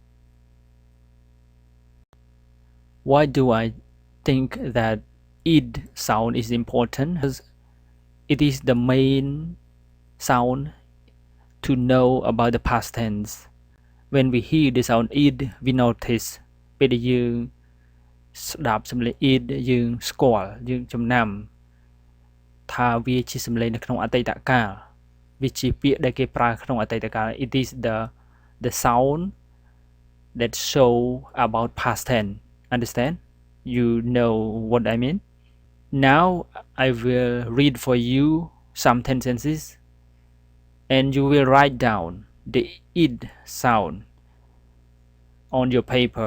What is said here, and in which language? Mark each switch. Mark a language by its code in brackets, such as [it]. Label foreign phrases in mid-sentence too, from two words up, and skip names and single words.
[en] Why do I think that id sound is important? Because it is the main sound to know about the past tense. When we hear the sound id, we notice [km] ពេលដែលយើងស្ដាប់សំឡេង id យើងស្គាល់យើងចំណាំថាវាជាសំឡេងនៅក្នុងអតីតកាលវាជាពាក្យដែលគេប្រើក្នុងអតីតកាល [en] It is the sound that show about past tense. Understand? You know what I mean? Now I will read for you some sentences and you will write down the id sound on your paper.